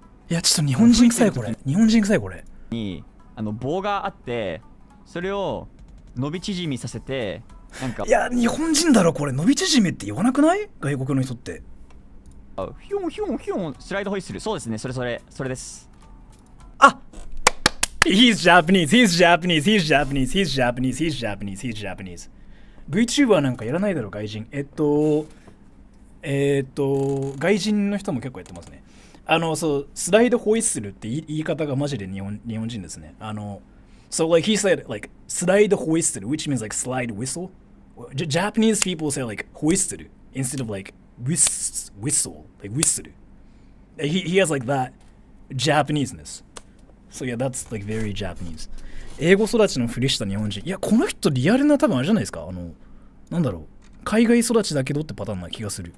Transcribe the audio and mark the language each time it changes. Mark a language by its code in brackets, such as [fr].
[ja] いや、ちょっと日本人臭いこれ。日本人臭いこれ。に、棒があって、それを伸び縮みさせて、なんか。いや、日本人だろ、これ。伸び縮みって言わなくない？外国の人って。ヒュンヒュンヒュンスライドホイッスル。そうですね、それです。 [en] He's Japanese, he's Japanese, he's Japanese, he's Japanese, he's Japanese, he's Japanese. [ja] VTuber なんかやらないだろ、外人。外人の人も結構やってますね。そう、スライドホイッスルって言い方がマジで日本人ですね。 [en] So like he said like slide hoisted, which means like slide whistle. Japanese people say like hoisted instead of like whistle, like whistle. He has like that Japaneseness. So yeah, that's like very Japanese. [ja] 英語育ちのふりした日本人。いや、この人リアルな多分あれじゃないですか。なんだろう。海外育ちだけどってパターンな気がする。